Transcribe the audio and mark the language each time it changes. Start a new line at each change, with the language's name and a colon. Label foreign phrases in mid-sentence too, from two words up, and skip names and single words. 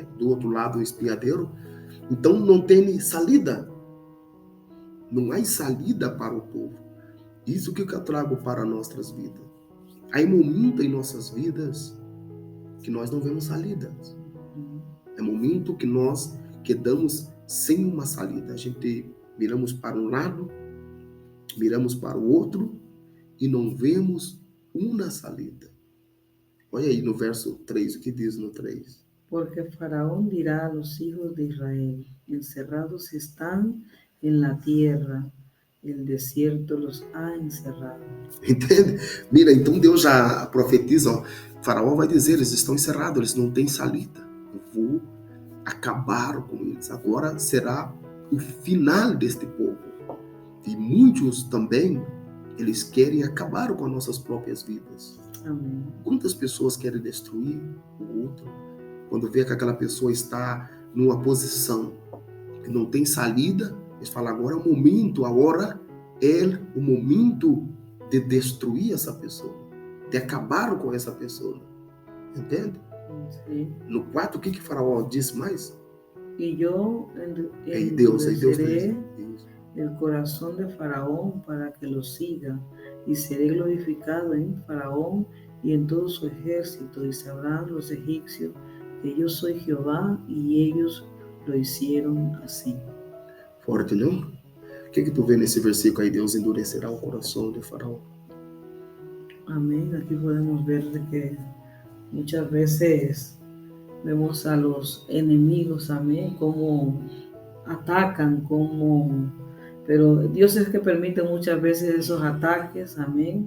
Portuguese: Do outro lado o espiadeiro. Então não tem salida, não há salida para o povo. Isso que eu trago para nossas vidas. Há momento em nossas vidas que nós não vemos salida. É momento que nós quedamos sem uma salida. A gente miramos para um lado, miramos para o outro e não vemos uma salida. Olha aí no verso 3, o que diz no 3.
Spanish: Porque Faraón dirá a los hijos de Israel, encerrados están en la tierra, el desierto los ha encerrado.
Portuguese: Entende? Mira, então Deus já profetiza, ó, Faraó vai dizer, eles estão encerrados, eles não têm salida. Eu vou acabar com eles. Agora será o final deste povo. E muitos também, eles querem acabar com as nossas próprias vidas. Amém. Quantas pessoas querem destruir o outro? Quando vê que aquela pessoa está numa posição que não tem salida, eles falam, agora é o momento, a hora é o momento de destruir essa pessoa, de acabar com essa pessoa. Entende? Sim. No 4, o que Faraó diz mais? E eu
Spanish: endureceré el corazón de Faraón para que lo siga, y seré glorificado en Faraón y en todo su ejército, y sabrán los egipcios que yo soy Jehová, y ellos lo hicieron así.
Portuguese: Forte, não? O que tu vê nesse versículo aí? Deus endurecerá o coração de Faraó.
Spanish: Amén. Aquí podemos ver de que muchas veces vemos a los enemigos, amén, cómo atacan, pero Dios es que permite muchas veces esos ataques, amén.